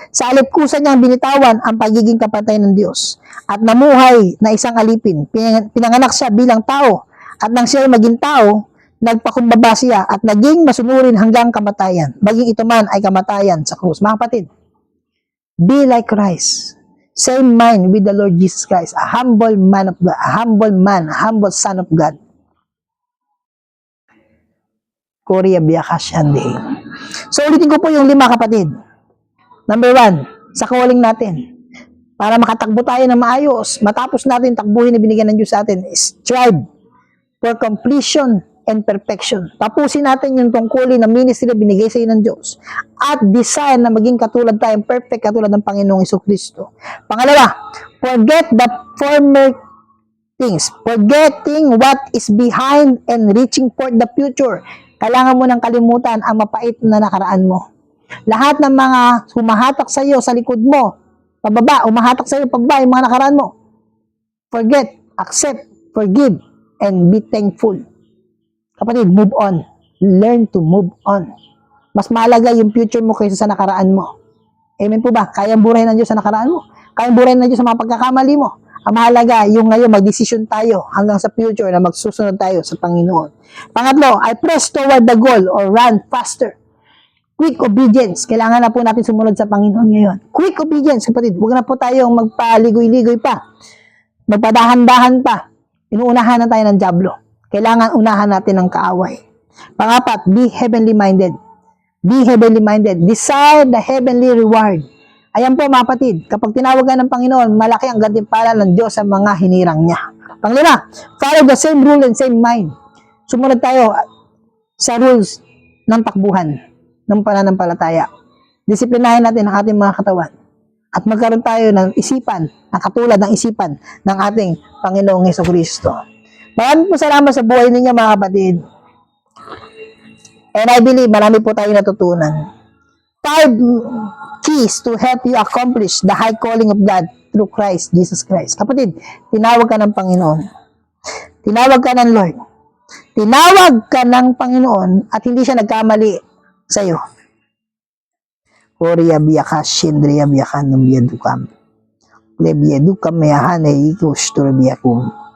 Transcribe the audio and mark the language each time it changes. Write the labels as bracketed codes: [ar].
[tl] Sa alipkusan niyang binitawan ang pagiging kapantay ng Diyos. At namuhay na isang alipin. Pinanganak siya bilang tao. At nang siya maging tao, nagpakumbaba siya at naging masunurin hanggang kamatayan. Maging ito man ay kamatayan sa krus. Mga kapatid, [en] be like Christ. Same mind with the Lord Jesus Christ. A humble man of God. A humble son of God. Korea Biyakasyande. [tl] So, ulitin ko po yung 5 kapatid. Number 1, sa calling natin. Para makatakbo tayo ng maayos, matapos natin takbuhin na binigyan ng Diyos sa atin, [en] strive for completion and perfection. [tl] Tapusin natin yung tungkulin na ministry na binigay sa iyo ng Diyos. At desire na maging katulad tayong perfect katulad ng Panginoong Jesucristo. Pangalawa, [en] forget the former things. Forgetting what is behind and reaching for the future. [tl] Kailangan mo nang kalimutan ang mapait na nakaraan mo. Lahat ng mga humahatak sa iyo sa likod mo, pababa, humahatak sa iyo pababa yung mga nakaraan mo. [en] Forget, accept, forgive, and be thankful. [tl] Kapatid, [en] move on. Learn to move on. [tl] Mas mahalaga yung future mo kaysa sa nakaraan mo. Amen po ba? Kayang burahin ng Diyos sa nakaraan mo. Kayang burahin ng Diyos sa mga pagkakamali mo. Ang mahalaga, yung ngayon, magdesisyon tayo hanggang sa future na magsusunod tayo sa Panginoon. Pangatlo, [en] I press toward the goal or run faster. Quick obedience. [tl] Kailangan na po natin sumunod sa Panginoon ngayon. [en] Quick obedience, [tl] kapatid. Huwag na po tayong magpaligoy-ligoy pa. Magpadahan-dahan pa. Inuunahan na tayo ng dyablo. Kailangan unahan natin ng kaaway. Pangapat, [en] be heavenly minded. Be heavenly minded. Desire the heavenly reward. [tl] Ayan po mga kapatid, kapag tinawagan ng Panginoon, malaki ang gantimpala ng Diyos sa mga hinirang niya. Panglima, [en] follow the same rule and same mind. [tl] Sumunod tayo sa rules ng takbuhan, ng pananampalataya. Disiplinahin natin ang ating mga katawan. At magkaroon tayo ng isipan, na katulad ng isipan ng ating Panginoong Jesucristo. Maraming po salamat sa buhay ninyo mga kapatid. [en] And I believe [tl] marami po tayo natutunan. [en] 5 keys to help you accomplish the high calling of God through Christ, Jesus Christ. [tl] Kapatid, tinawag ka ng Panginoon. Tinawag ka ng Lord. Tinawag ka ng Panginoon at hindi siya nagkamali sa iyo. Korea biyaka, shindriya biyaka, numbiyadukam. Lebiyadukam mayahane, ikustura biyakum.